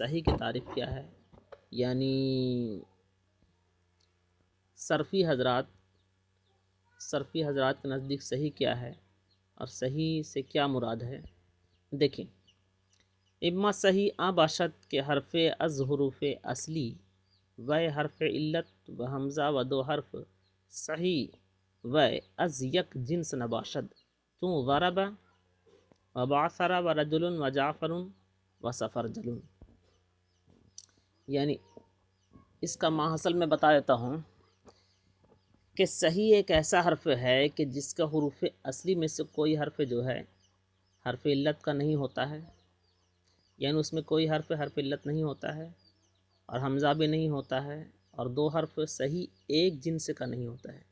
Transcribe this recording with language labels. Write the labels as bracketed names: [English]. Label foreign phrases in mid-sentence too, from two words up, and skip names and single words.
[Urdu] صحیح کی تعریف کیا ہے؟ یعنی صرفی حضرات کے نزدیک صحیح کیا ہے اور صحیح سے کیا مراد ہے؟ [Persian] دیکھیں، اما صحیح آ باشد کے حرف از حروف اصلی و حرف علت و حمزہ و 2 حرف صحیح و از یک جنس نباشد تو ضرب و بعثر و رجل و جعفر و سفرجل۔ [Urdu] یعنی اس کا ماحصل میں بتا دیتا ہوں کہ صحیح ایک ایسا حرف ہے کہ جس کا حروف اصلی میں سے کوئی حرف جو ہے حرف علت کا نہیں ہوتا ہے، یعنی اس میں کوئی حرف علت نہیں ہوتا ہے، اور حمزہ بھی نہیں ہوتا ہے، اور 2 حرف صحیح ایک جنس کا نہیں ہوتا ہے۔